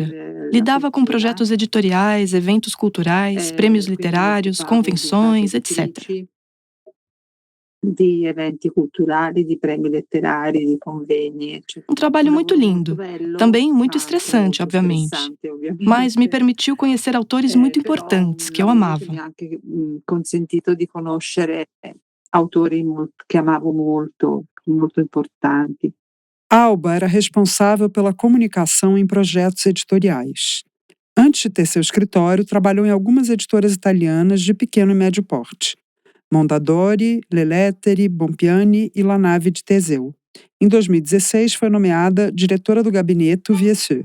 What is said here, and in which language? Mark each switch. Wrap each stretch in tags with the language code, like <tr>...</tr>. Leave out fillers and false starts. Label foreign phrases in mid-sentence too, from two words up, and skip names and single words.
<pt>Lidava com projetos editoriais, eventos culturais, prêmios literários, convenções, etc. De eventos culturais, de prêmios literários, de convênios, etc. Um trabalho muito lindo, também muito estressante, obviamente, mas me permitiu conhecer autores muito importantes que eu amava.</pt> <it>Mi ha anche consentito di conoscere autori che amavo molto, molto importanti.</it> <pt>Alba era responsável pela comunicação em projetos editoriais. Antes de ter seu escritório, trabalhou em algumas editoras italianas de pequeno e médio porte. Mondadori, Le Lettere, Bompiani e La Nave de Teseu. Em 2016, foi nomeada diretora do Gabinetto Viesseux.</pt>